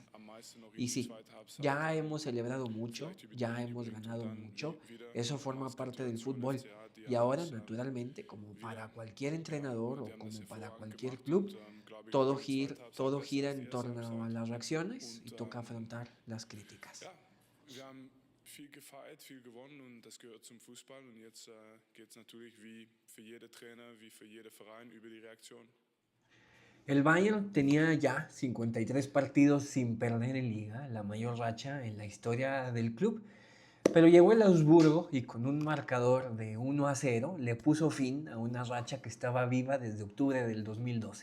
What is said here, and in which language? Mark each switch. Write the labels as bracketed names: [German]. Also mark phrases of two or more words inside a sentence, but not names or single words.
[Spanish] Y sí, ya hemos celebrado mucho, ya hemos ganado mucho, eso forma parte del fútbol. Y ahora, naturalmente, como para cualquier entrenador o como para cualquier club, todo gira en torno a las reacciones y toca afrontar las críticas. [German] Viel gefeiert, viel gewonnen und das gehört zum Fußball. Und jetzt geht es natürlich wie für jede Trainer, wie für jeder Verein über die Reaktion. [Spanish] El Bayern tenía ya 53 partidos sin perder en liga, la mayor racha en la historia del club. Pero llegó el Augsburgo y con un marcador de 1-0 le puso fin a una racha que estaba viva desde octubre del 2012.